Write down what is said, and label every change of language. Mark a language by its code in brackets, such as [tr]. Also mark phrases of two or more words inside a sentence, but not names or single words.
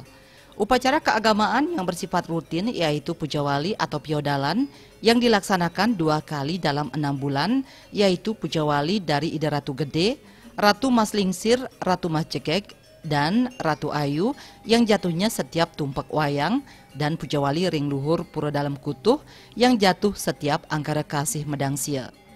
[id] Upacara keagamaan yang bersifat rutin yaitu pujawali atau piodalan yang dilaksanakan 2 kali dalam 6 bulan, yaitu pujawali dari Ide Ratu Gede, Ratu Mas Lingsir, Ratu Mas Cegeg, dan Ratu Ayu yang jatuhnya setiap tumpak wayang, dan pujawali [ban] ring luhur [id] Pura Dalam Kutuh yang jatuh setiap Anggara Kasih Medang Sia.